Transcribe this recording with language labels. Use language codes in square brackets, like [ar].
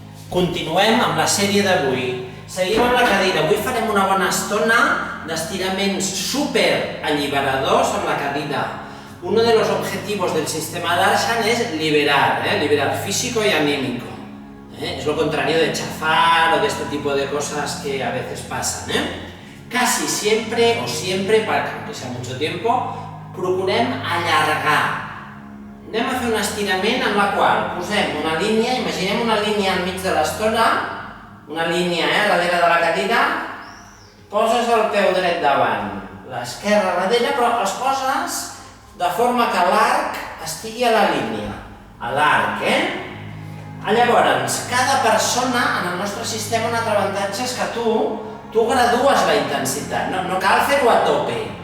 [ca] Continuem amb la sèrie d'avui. Seguim amb la cadira. Avui farem una bona estona d'estiraments super alliberadors amb la cadira. [es] Uno de los objetivos del sistema Darshan es liberar físico y anímico. Es lo contrario de chafar o de este tipo de cosas que a veces pasan. Casi siempre o siempre, aunque sea mucho tiempo, [ca] procurem allargar. Anem a fer un estirament en la qual posem una línia, imaginem una línia enmig de l'estona, una línia darrere de la cadira, poses el peu dret davant, l'esquerra darrere, però els poses de forma que l'arc estigui a la línia, a l'arc, Llavors, cada persona, en el nostre sistema, un altre avantatge és que tu gradues la intensitat, no cal fer-ho a tope.